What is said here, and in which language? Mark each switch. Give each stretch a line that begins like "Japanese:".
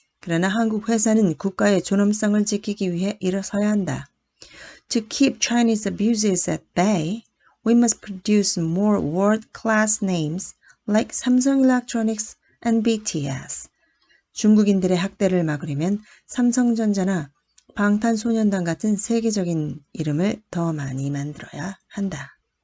Korean: 그러나 한국 회사는 국가의 존엄성을 지키기 위해 일어서야 한다.
English: To keep Chinese abuses at bay, we must produce more world-class names like Samsung Electronics and BTS.
Korean: 중국인들의 학대를 막으려면 삼성전자나 방탄소년단 같은 세계적인 이름을 더 많이 만들어야 한다.